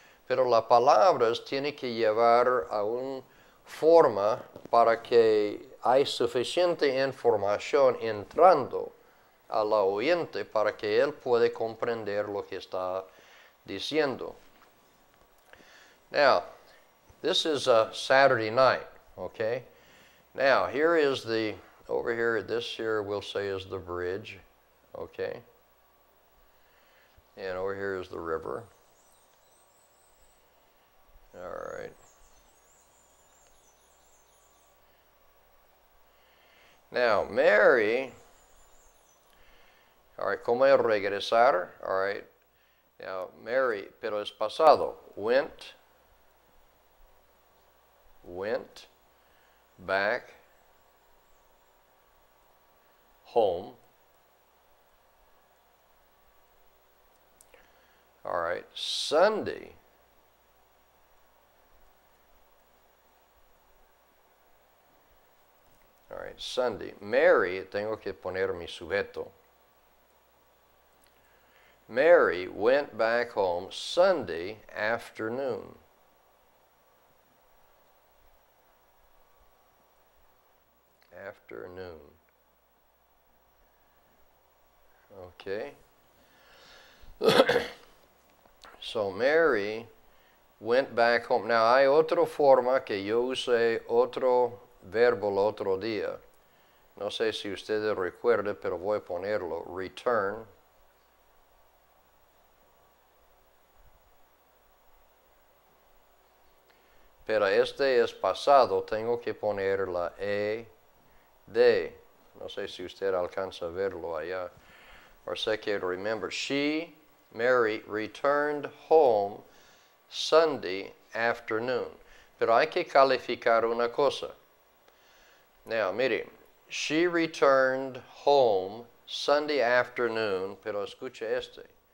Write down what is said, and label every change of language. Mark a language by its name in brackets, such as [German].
[Spanish] Pero las palabras tienen que llevar a una forma para que hay suficiente información entrando al oyente para que él pueda comprender lo que está diciendo. [English] Now, this is a Saturday night, okay? Now, here is over here, this here we'll say is the bridge, okay? And over here is the river. All right. Now, Mary, all right, [Spanish] como es regresar? [English] All right. Now, Mary, [Spanish] pero es pasado. [English] Went back home. All right. Sunday. All right, Sunday. [Spanish] Mary, tengo que poner mi sujeto. [English] Mary went back home Sunday afternoon. Afternoon. Okay. So Mary went back home. [Spanish] Now hay otra forma que yo usé otro verbo el otro día. No sé si ustedes recuerdan, pero voy a ponerlo. Return. Pero este es pasado, tengo que poner la de. No sé si usted alcanza a verlo allá. Or sé que remember. [English] She, Mary, returned home Sunday afternoon. [Spanish] Pero hay que calificar una cosa. Now, mire, [English] she returned home Sunday afternoon, [Spanish] pero escuche este.